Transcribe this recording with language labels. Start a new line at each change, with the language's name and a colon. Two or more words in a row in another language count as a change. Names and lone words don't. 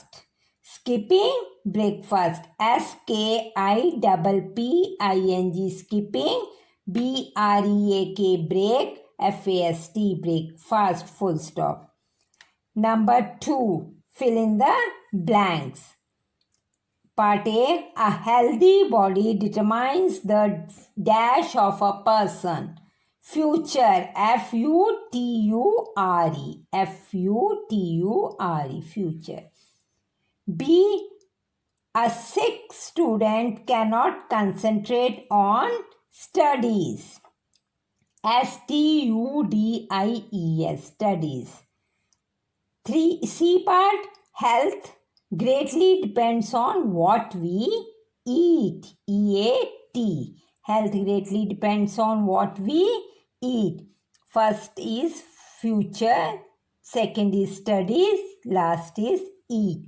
English: Skipping breakfast, S-K-I-P-P-I-N-G, skipping, B-R-E-A-K, break, F-A-S-T, break, fast, full stop. Number 2, fill in the blanks. Part A, a healthy body determines the dash of a person. Future, F-U-T-U-R-E, F-U-T-U-R-E, future. B, a sick student cannot concentrate on studies. S-T-U-D-I-E-S, studies. 3, C part, health greatly depends on what we eat. E-A-T. Health greatly depends on what we eat. First is future, second is studies, last is eat.